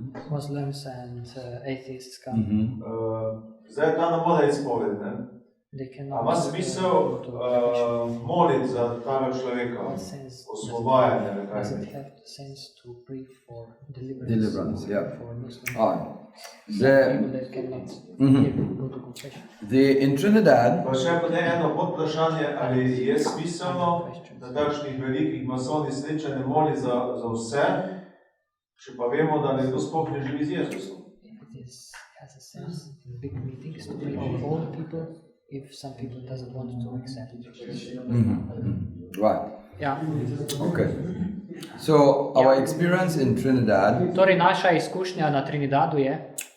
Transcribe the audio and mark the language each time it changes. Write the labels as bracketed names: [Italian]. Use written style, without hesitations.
[English] Muslims and atheists come. [Slovenian] Zdaj ta ne more izpoved, ne? A ima smisel moliti za tega človeka, osvobajanje, ali kaj? [English] Does it have the sense to pray for Deliverance, yeah. for Muslims? The, People that cannot go to confession. in Trinidad, [Slovenian] Pa še potem eno podvprašanje, ali je smiselno na takšnih velikih masovnih srečanjih moliti za vse, če pa vemo, da nekdo sploh ne živi z Jezusom. [English] It has a sense in big meetings to pray for all the people if some people doesn't want to accept it. right, [Slovenian] Ja. [English] okay. So our experience in Trinidad, [Slovenian] Torej naša izkušnja na Trinidadu je